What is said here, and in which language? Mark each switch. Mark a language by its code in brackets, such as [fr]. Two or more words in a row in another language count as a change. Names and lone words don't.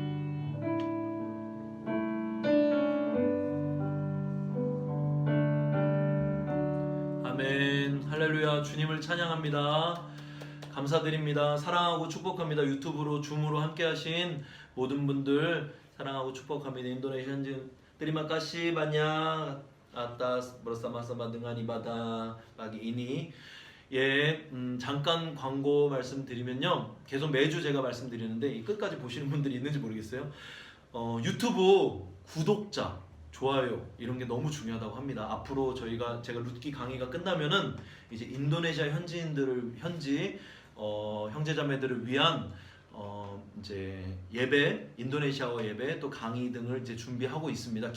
[ko] 아멘. 할렐루야. 주님을 찬양합니다. 감사드립니다. 사랑하고 축복합니다. 유튜브로 줌으로 함께 하신 모든 분들 사랑하고 축복합니다. 인도네시아 현지 [id] Terima kasih banyak atas bersama-sama dengan ibadah pagi ini. [ko] 예, 잠깐 광고 말씀드리면요. 계속 매주 제가 말씀드리는데 이 끝까지 보시는 분들이 있는지 모르겠어요. 유튜브 구독자, 좋아요 이런 게 너무 중요하다고 합니다. 앞으로 제가 룻기 강의가 끝나면은 이제 인도네시아 현지인들을 형제자매들을 위한 이제 예배, 인도네시아어 예배 또 강의 등을 이제 준비하고 있습니다.